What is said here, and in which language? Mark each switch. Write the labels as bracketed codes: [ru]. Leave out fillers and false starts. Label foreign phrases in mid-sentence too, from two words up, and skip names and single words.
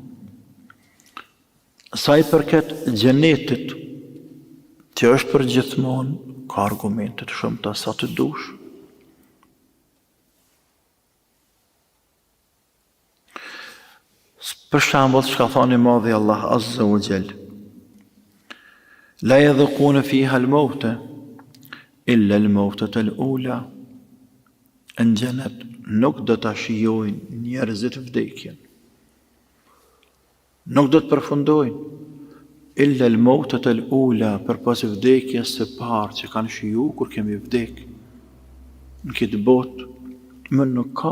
[sq] Sa i përket xhenetit, që është për gjithmonë, ka argumentet shumë të sa të dush. Për shembull, çka thoni madhi [ar] Allah عز وجل, لا يذوقون فيها الموت إلا الموتة الأولى. [sq] në xhenet nuk do ta shijojnë njerëzit vdekjen. Nuk do të përfundojnë [ar] إلا الموتة الأولى, [sq] përpas vdekjes së parë që kanë shiju kur kemi vdek. Në këtë botë më nuk ka.